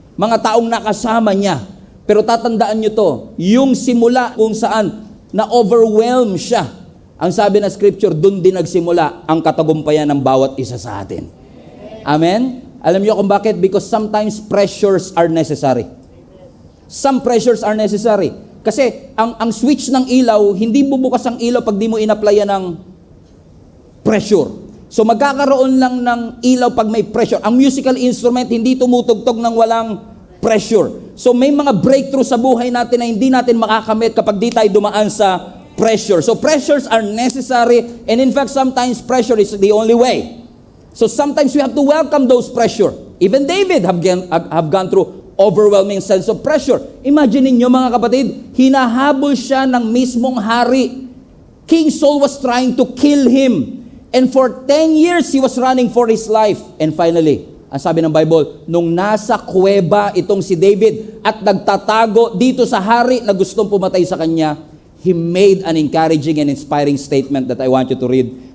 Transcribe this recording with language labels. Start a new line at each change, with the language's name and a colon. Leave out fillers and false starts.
Filipino: Mga taong nakasama niya. Pero tatandaan niyo to, yung simula kung saan na-overwhelm siya. Ang sabi ng Scripture, doon din nagsimula ang katagumpayan ng bawat isa sa atin. Amen? Alam niyo kung bakit?
English: Because sometimes pressures are necessary. Some pressures are necessary.
Filipino: Kasi ang switch ng ilaw, hindi bubukas ang ilaw pag di mo in-applyan ng pressure. So magkakaroon lang ng ilaw pag may pressure. Ang musical instrument, hindi tumutugtog ng walang pressure. So may mga breakthrough sa buhay natin na hindi natin makakamit kapag di tayo dumaan sa pressure.
English: So pressures are necessary, and in fact, sometimes pressure is the only way. So sometimes we have to welcome those pressure. Even David have gone through overwhelming sense of pressure.
Filipino: Imagine niyo mga kapatid, hinahabol siya ng mismong hari.
English: King Saul was trying to kill him. And for 10 years, he was running for his life. And finally,
Filipino: ang sabi ng Bible, nung nasa kuweba itong si David at nagtatago dito sa hari na gustong pumatay sa kanya,
English: he made an encouraging and inspiring statement that I want you to read.